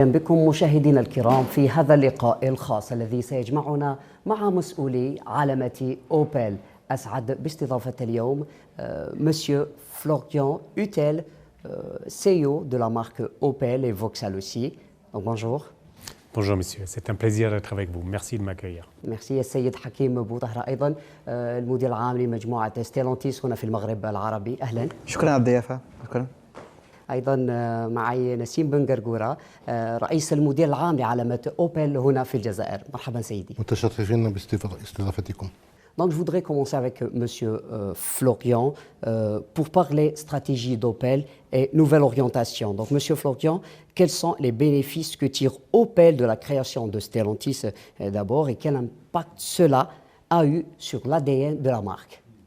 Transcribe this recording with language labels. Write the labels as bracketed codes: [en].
[ar] أهلا بكم مشاهدينا الكرام في هذا اللقاء الخاص الذي سيجمعنا مع مسؤولي علامة أوبل. أسعد باستضافة اليوم [fr] Monsieur Florian Hutel, CEO de la marque Opel et Vauxhall aussi. Donc, bonjour. Bonjour monsieur, c'est un plaisir d'être avec vous. Merci de m'accueillir. Merci [ar] السيد حكيم بوطهرة أيضا المدير العام لمجموعة ستيلانتيس هنا في المغرب العربي. أهلا. شكرا على الضيافة. شكرا. أيضا معي نسيم بن قرقورة رئيس المدير العام لعلامة أوبل هنا في الجزائر. مرحبا سيدي. متشرفين باستضافتكم. [fr] Donc je voudrais commencer avec Monsieur Florian pour parler stratégie d'Opel et nouvelle orientation. Donc Monsieur Florian, quels sont les bénéfices que tire Opel de la création de Stellantis d'abord et quel impact cela a eu sur l'ADN de la marque?